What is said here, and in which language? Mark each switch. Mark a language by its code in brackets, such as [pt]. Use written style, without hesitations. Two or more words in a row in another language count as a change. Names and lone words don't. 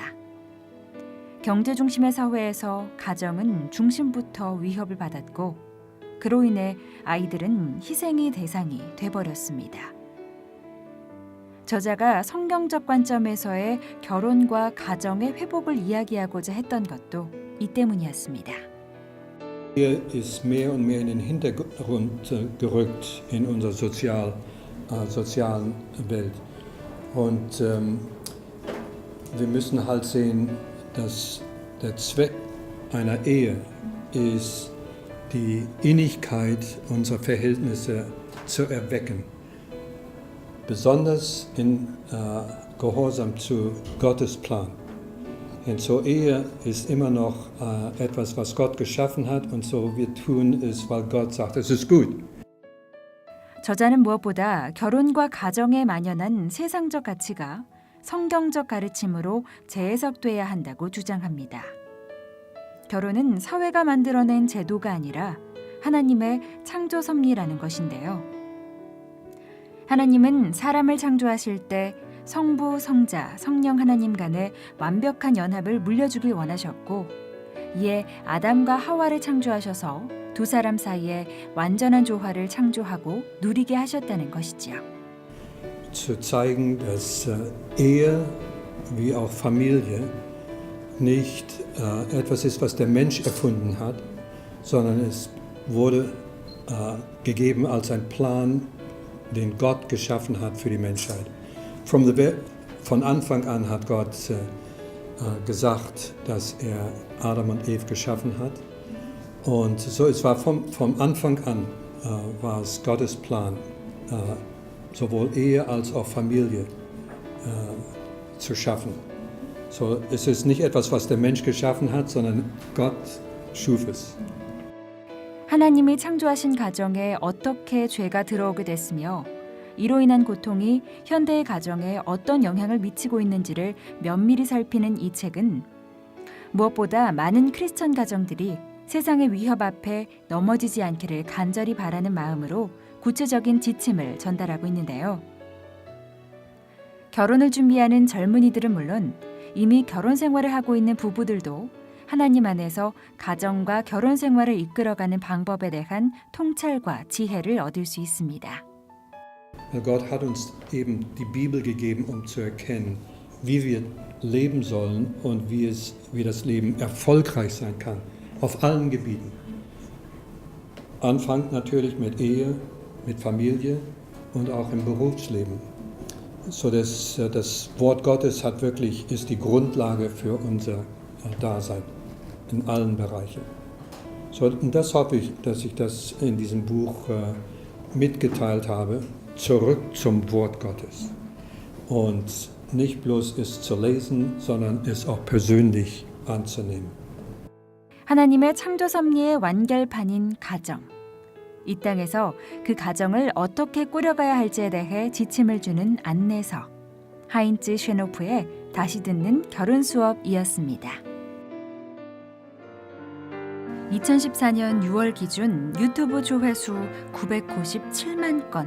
[ko] 경제 중심의 사회에서 가정은 중심부터 위협을 받았고 그로 인해 아이들은 희생의 대상이 돼버렸습니다. 저자가 성경적 관점에서의 결혼과 가정의 회복을 이야기하고자 했던 것도 이 때문이었습니다. [de] Hier ist mehr und mehr in den Hintergrund gerückt in unserer sozialen Welt. Und wir müssen halt sehen, dass der Zweck einer Ehe ist, die Innigkeit unserer Verhältnisse zu erwecken. Besonders in Gehorsam zu Gottes Plan. Denn zur Ehe ist immer noch etwas, was Gott geschaffen hat und so wir tun es, weil Gott sagt, es ist gut. [ko] 저자는 무엇보다 결혼과 가정에 만연한 세상적 가치가 성경적 가르침으로 재해석돼야 한다고 주장합니다. 결혼은 사회가 만들어낸 제도가 아니라 하나님의 창조 섭리라는 것인데요. 하나님은 사람을 창조하실 때 성부, 성자, 성령 하나님 간의 완벽한 연합을 물려주길 원하셨고 이에 아담과 하와를 창조하셔서 두 사람 사이에 완전한 조화를 창조하고 누리게 하셨다는 것이지요. [de] Zu zeigen, dass Ehe wie auch Familie nicht etwas ist, was der Mensch erfunden hat, sondern es wurde gegeben als ein Plan, den Gott geschaffen hat für die Menschheit. Von Anfang an hat Gott gesagt, dass er Adam und Eve geschaffen hat. Und so es war vom Anfang an war es Gottes Plan, sowohl Ehe als auch Familie zu schaffen. So es ist nicht etwas, was der Mensch geschaffen hat, sondern Gott schuf es. [ko] 하나님이 창조하신 가정에 어떻게 죄가 들어오게 됐으며 이로 인한 고통이 현대의 가정에 어떤 영향을 미치고 있는지를 면밀히 살피는 이 책은 무엇보다 많은 크리스천 가정들이 세상의 위협 앞에 넘어지지 않기를 간절히 바라는 마음으로 구체적인 지침을 전달하고 있는데요. 결혼을 준비하는 젊은이들은 물론 이미 결혼 생활을 하고 있는 부부들도 하나님 안에서 가정과 결혼 생활을 이끌어가는 방법에 대한 통찰과 지혜를 얻을 수 있습니다. [de] Gott hat uns eben die Bibel gegeben, um zu erkennen, wie wir leben sollen und wie das Leben erfolgreich sein kann, auf allen Gebieten. Anfang natürlich mit Ehe, mit Familie und auch im Berufsleben. So das Wort Gottes ist die Grundlage für unser Dasein in allen Bereichen. So, und das hoffe ich, dass ich das in diesem Buch mitgeteilt habe. Zurück zum Wort Gottes und nicht bloß es zu lesen, sondern es auch persönlich anzunehmen. [ko] 하나님의 창조 섭리의 완결판인 가정. 이 땅에서 그 가정을 어떻게 꾸려가야 할지에 대해 지침을 주는 안내서. 하인츠 쉐노프의 다시 듣는 결혼 수업이었습니다. 2014년 6월 기준 유튜브 조회수 997만 건.